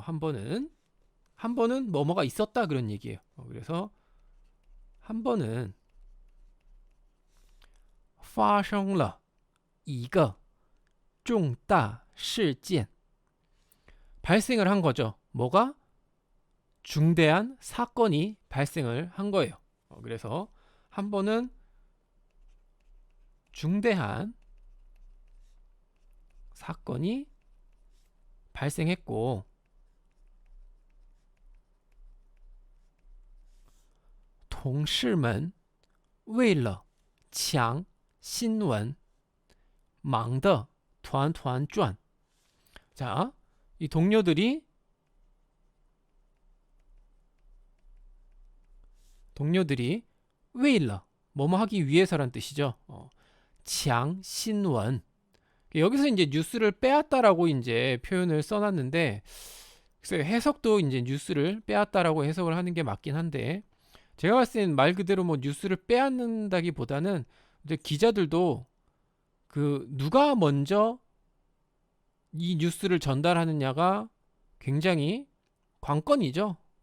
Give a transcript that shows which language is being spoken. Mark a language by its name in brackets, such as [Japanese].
[Korean] 한 번은 뭐뭐가 있었다 그런 얘기예요. 그래서 한 번은 [Chinese] 发生了一个重大事件. [Korean] 발생을 한 거죠. 뭐가? 중대한 사건이 발생을 한 거예요. 그래서 한 번은 중대한 사건이 발생했고, [Chinese] 同事们为了抢新闻忙得团团转. [Korean] 자, 이 동료들이为了뭐뭐 하기 위해서란 뜻이죠. [Chinese] 抢新闻. [Korean] 여기서 이제 뉴스를 빼앗다라고 이제 표현을 써놨는데, 글쎄요, 해석도 이제 뉴스를 빼앗다라고 해석을 하는 게 맞긴 한데, 제가 봤을 때는 말 그대로 뭐 뉴스를 빼앗는다기보다는 이제 기자들도 그 누가 먼저 이 뉴스를 전달하느냐가 굉장히 관건이죠.